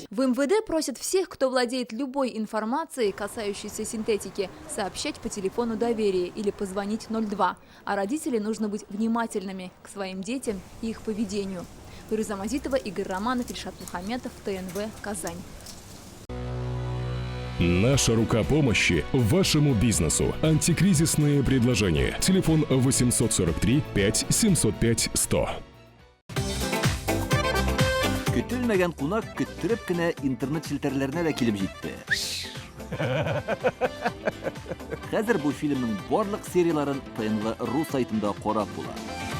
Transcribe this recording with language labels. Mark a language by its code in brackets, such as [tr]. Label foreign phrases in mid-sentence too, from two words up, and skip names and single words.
[ru] В МВД просят всех, кто владеет любой информацией, касающейся синтетики, сообщать по телефону доверия или позвонить 02. А родителям нужно быть внимательными к своим детям и их поведению. Фируза Мазитова, Игорь Романов, Ильшат Мухаметов, ТНВ, Казань. Наша рука помощи вашему бизнесу. Антикризисные предложения. Телефон 843 5 705 100. [tt] Көтелмәгән кунак көттүреп кенә интернет челтәрләренә дә килеп җитте. Хәзер бу фильмның барлык серияларын ТНВ.ру сайтында карап була.